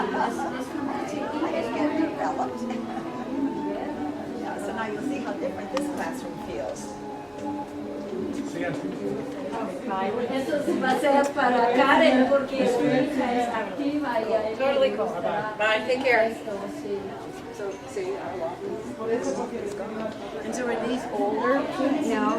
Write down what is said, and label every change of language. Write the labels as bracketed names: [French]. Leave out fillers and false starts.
[English] So now you'll see how different this classroom feels. So yeah, [Spanish] Eso sí va a ser para Karen porque su hija es activa y a ella [English] Totally cool. Bye. Take care. [Spanish] Sí. [English] So, see, and so are these older kids now?